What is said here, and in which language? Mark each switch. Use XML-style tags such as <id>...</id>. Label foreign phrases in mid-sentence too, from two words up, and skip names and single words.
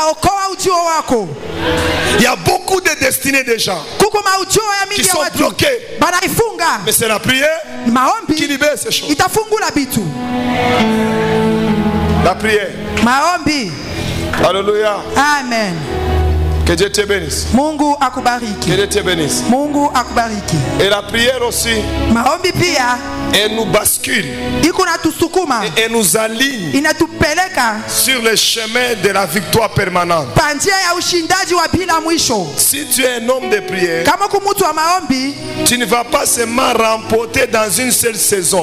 <fr>Il y a beaucoup de destinées des gens qui sont bloqués. Mais c'est la prière qui libère ces choses. La prière. Alléluia. Amen. Que Dieu te bénisse.</fr> <sw>Mungu akubariki.</sw> <fr>Que Dieu te bénisse.</fr> <sw>Mungu akubariki.</sw> <fr>Et la prière aussi,</fr> <sw>maombi pia,</sw> <fr>elle nous bascule. Et elle nous aligne sur le chemin de la victoire permanente. Si tu es un homme de prière, tu ne vas pas seulement remporter dans une seule saison.</fr>